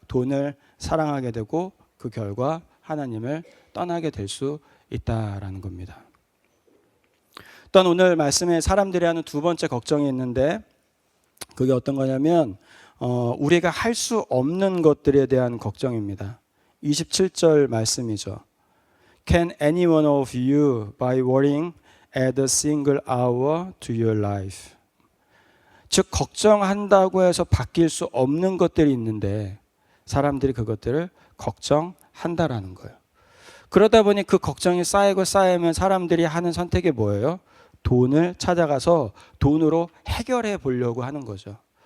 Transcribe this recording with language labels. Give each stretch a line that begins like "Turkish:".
Korean: 돈을 사랑하게 되고 그 결과 하나님을 떠나게 될 수 있다라는 겁니다. 또한 오늘 말씀에 사람들이 하는 두 번째 걱정이 있는데 그게 어떤 거냐면 우리가 할 수 없는 것들에 대한 걱정입니다. 27절 말씀이죠.
English: Can any one of you by worrying add a single hour to your life?
Korean: 즉 걱정한다고 해서 바뀔 수 없는 것들이 있는데 사람들이 그것들을 걱정한다라는 거예요. 그러다 보니 그 걱정이 쌓이면 사람들이 하는 선택이 뭐예요? 돈을 찾아가서 돈으로 해결해 보려고 하는 거죠.